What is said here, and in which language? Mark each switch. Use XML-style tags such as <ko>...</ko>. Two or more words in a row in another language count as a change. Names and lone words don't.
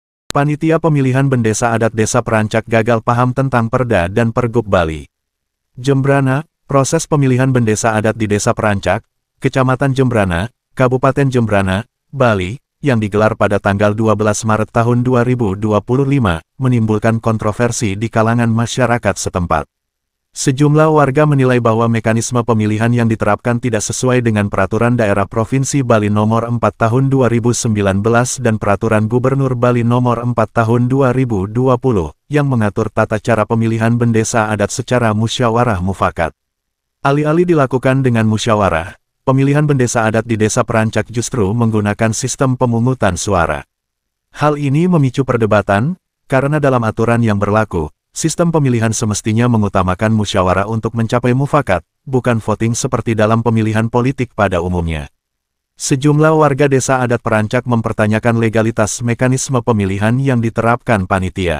<id>Panitia pemilihan bendesa adat Desa Perancak gagal paham tentang Perda dan Pergub Bali. Jembrana, proses pemilihan bendesa adat di Desa Perancak, Kecamatan Jembrana, Kabupaten Jembrana, Bali, yang digelar pada tanggal 12 Maret tahun 2025, menimbulkan kontroversi di kalangan masyarakat setempat. Sejumlah warga menilai bahwa mekanisme pemilihan yang diterapkan tidak sesuai dengan Peraturan Daerah Provinsi Bali Nomor 4 Tahun 2019 dan Peraturan Gubernur Bali Nomor 4 Tahun 2020, yang mengatur tata cara pemilihan bendesa adat secara musyawarah mufakat. Alih-alih dilakukan dengan musyawarah, pemilihan bendesa adat di Desa Perancak justru menggunakan sistem pemungutan suara. Hal ini memicu perdebatan, karena dalam aturan yang berlaku, sistem pemilihan semestinya mengutamakan musyawarah untuk mencapai mufakat, bukan voting seperti dalam pemilihan politik pada umumnya. Sejumlah warga Desa Adat Perancak mempertanyakan legalitas mekanisme pemilihan yang diterapkan panitia.</id>